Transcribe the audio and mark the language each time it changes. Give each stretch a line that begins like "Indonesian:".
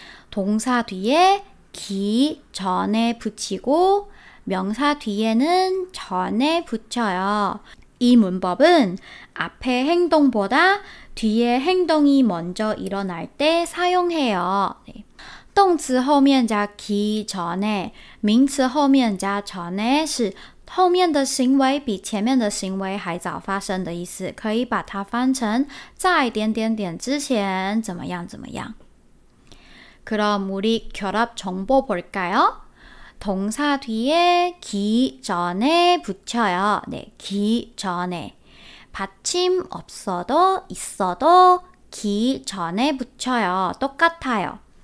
Korean: 동사 뒤에 기 전에 붙이고 명사 뒤에는 전에 붙여요. 이 문법은 앞에 행동보다 뒤에 행동이 먼저 일어날 때 사용해요. 네.
Chinese: 动词后面加
Korean: 기 전에
Chinese: 名词后面加
Korean: 전에
Chinese: 是后面的行为比前面的行为还早发生的意思，可以把它翻成在点点点之前怎么样怎么样。
Korean: 그럼 우리 결합 정보 볼까요? 동사 뒤에 기 전에 붙여요. 네, 기 전에. 받침 없어도 있어도 기 전에 붙여요. 똑같아요.